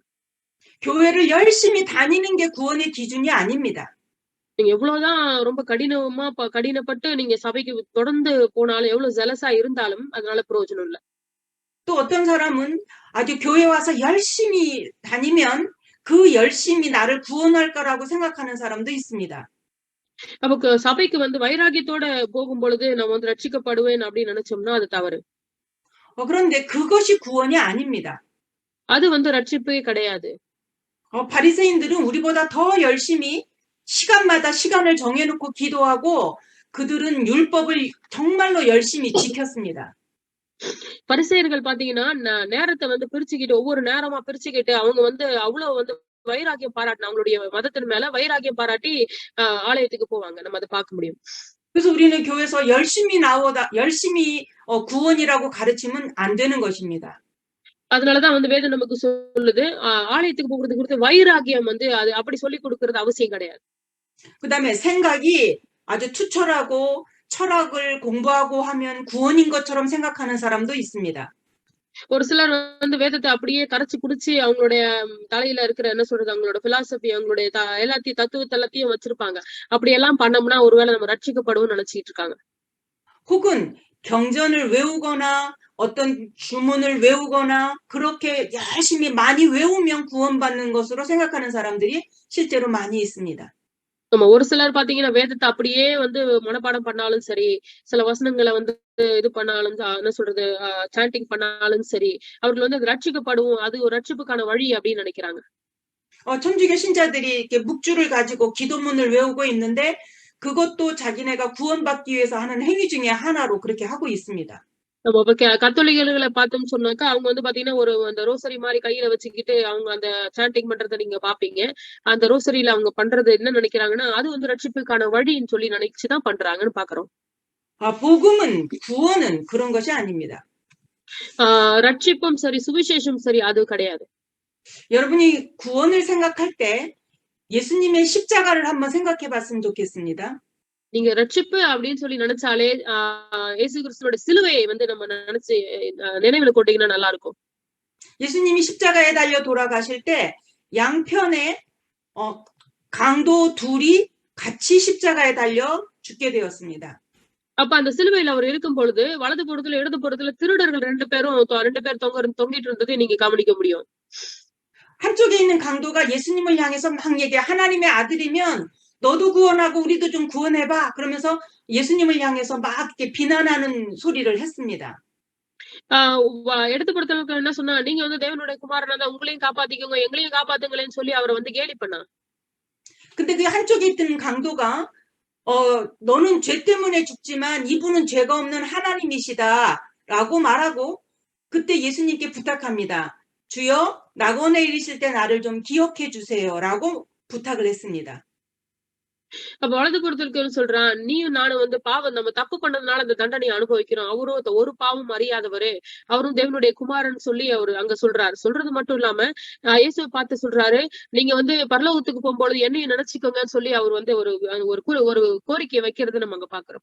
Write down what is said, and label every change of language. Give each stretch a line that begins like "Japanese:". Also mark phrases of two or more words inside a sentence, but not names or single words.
Korean: 교회를 열심히 다니는 게 구원의 기준이 아닙니다.
Tamil: நீங்க எவ்வளவுதான் ரொம்ப கடினப்பட்டு நீங்க சபைக்கு தொடர்ந்து போனாலும் எவ்வளவு ஜெலஸா இருந்தாலும் அதனால பிரயோஜனம் இல்ல.
Korean: 또 어떤 사람은 아주 교회 와서 열심히 다니면 그 열심이 나를 구원할 거라고 생각하는 사람도 있습니다.
Tamil: அப்ப சபைக்கு வந்து வைராகியத்தோட போகும் பொழுது நம்ம வந்து ரட்சிக்கப்படுவேன் அப்படின்னு நினைச்சோம்னா அது தவறு.
Korean: 그런데 그것이 구원이 아닙니다.
Tamil: அது வந்து ரட்சிப்பே கிடையாது.
Korean: 바리새인들은 우리보다 더 열심히 시간마다 시간을 정해놓고 기도하고 그들은 율법을 정말로 열심히 지켰습니다.
Tamil: பரிசேயர்கள் பாத்தீங்கன்னா நேரத்தை வந்து பிரிச்சுக்கிட்டு ஒவ்வொரு நேரமா பிரிச்சுக்கிட்டு அவங்க வந்து அவ்வளவு வந்து வைராகியம் பாராட்டின அவங்களுடைய மதத்தின் மேல வைராகியம் பாராட்டி ஆலயத்துக்கு போவாங்க. நம்ம அதை பார்க்க முடியும்.
Korean: 그래서 우리는 교회에서 열심히 구원이라고 가르치면 안 되는 것입니다.
Tamil: அதனாலதான் வந்து வேதம் நமக்கு சொல்லுது ஆலயத்துக்கு போகிறது குறித்து வைராகியம் வந்து அது அப்படி சொல்லி கொடுக்கறது அவசியம் கிடையாது.
Korean: 그다음에 생각이 아주 투철하고 철학을 공부하고 하면 구원인 것처럼 생각하는 사람도 있습니다.
Tamil: ஒரு சிலர் வந்து வேதத்தை அப்படியே கரைச்சு குடிச்சு அவங்களுடைய தலையில இருக்கிற என்ன சொல்றது அவங்களோட பிலாசபி அவங்களுடைய எல்லாத்தையும் தத்துவத்தை எல்லாத்தையும் வச்சிருப்பாங்க. அப்படி எல்லாம் பண்ணோம்னா ஒருவேளை நம்ம ரட்சிக்கப்படுவோம்னு நினைச்சிட்டு இருக்காங்க.
Korean: 혹은 경전을 외우거나 어떤 주문을 외우거나 그렇게 열심히 많이 외우면 구원받는 것으로 생각하는 사람들이 실제로 많이 있습니다.
Tamil: நம்ம ஒரு சிலர் பாத்தீங்கன்னா வேதத்தை அப்படியே வந்து மனப்பாடம் பண்ணாலும் சரி சில வசனங்களை வந்து இது பண்ணாலும் என்ன சொல்றது சாண்டிங் பண்ணாலும் சரி அவர்கள் வந்து ரட்சிக்கப்படுவோம் அது ஒரு ரட்சிப்புக்கான வழி அப்படின்னு நினைக்கிறாங்க.
Korean: 천주교 신자들이 이렇게 묵주를 가지고 기도문을 외우고 있는데 그것도 자기네가 구원받기 위해서 하는 행위 중에 하나로 그렇게 하고 있습니다.
Tamil: நம்ம இப்ப கத்தோலிக்கர்களை பார்த்தோம்னு சொன்னாக்கா, அவங்க வந்து பாத்தீங்கன்னா, அந்த ரோசரி மாரி கையில வச்சுக்கிட்டு அவங்க அந்த சாண்டிங் பண்றத நீங்க பாப்பீங்க. அந்த ரோசரியில அவங்க பண்றது என்ன நினைக்கிறாங்கன்னா, அது வந்து ரட்சிப்புக்கான வழின்னு சொல்லி நினைச்சு தான் பண்றாங்கன்னு பார்க்கிறோம்.
Korean: 복음은, 구원은 그런 것이 아닙니다.
Tamil: ரட்சிப்பும் சரி, சுவிசேஷம் சரி அது கிடையாது.
Korean: 여러분이 구원을 생각할 때 예수님의 십자가를 한번 생각해 봤으면 좋겠습니다.
Tamil: நீங்க ரட்சிப்பு அப்படின்னு சொல்லி நினைச்சாலே, இயேசு கிறிஸ்துவோட சிலுவையை வந்து நம்ம நினைச்சு நினைவுல கொண்டீங்கன்னா நல்லா இருக்கும்.
Korean: 예수님이 십자가에 달려 돌아가실 때 양편에 강도 둘이 같이 십자가에 달려 죽게 되었습니다.
Tamil: அப்ப அந்த சிலுவையில அவர் இருக்கும் பொழுது, வலது புறத்துல, இடது புறத்துல திருடர்கள் 2 பேர் தொங்கிட்டு இருந்ததை நீங்க கவனிக்க முடியும்.
Korean: 한쪽에 있는 강도가 예수님을 향해서 막 얘기해. 하나님의 아들이면 너도 구원하고 우리도 좀 구원해봐. 그러면서 예수님을 향해서 막 이렇게 비난하는 소리를 했습니다.
Tamil: இடது புறத்துல என்ன சொன்னா, நீங்க வந்து தேவனுடைய குமாரனா தான் உங்களையும் காப்பாத்திக்கோங்க, எங்களையும் காப்பாத்துங்களேன்னு சொல்லி அவரை வந்து கேலி பண்ணா.
Korean: 근데 그 한쪽에 있던 강도가 너는 죄 때문에 죽지만 이분은 죄가 없는 하나님이시다라고 말하고 그때 예수님께 부탁합니다. 주여 낙원에 이르실 때 나를 좀 기억해 주세요라고 부탁을 했습니다.
Tamil: அப்ப வலது புறத்துல சொல்றான், நீயும் நானும் வந்து நம்ம தப்பு பண்ணதுனால அந்த தண்டனையை அனுபவிக்கிறோம். அவரும் ஒரு பாவம் அறியாதவரு, அவரும் தேவனுடைய குமாரன் சொல்லி அவரு அங்க சொல்றாரு. சொல்றது மட்டும் இல்லாம இயேசுவை பார்த்து சொல்றாரு, நீங்க வந்து பரலோகத்துக்கு போகும்பொழுது என்னையும் நினைச்சுக்கோங்கன்னு சொல்லி அவர் வந்து ஒரு கோரிக்கை வைக்கிறது நம்ம அங்க பாக்குறோம்.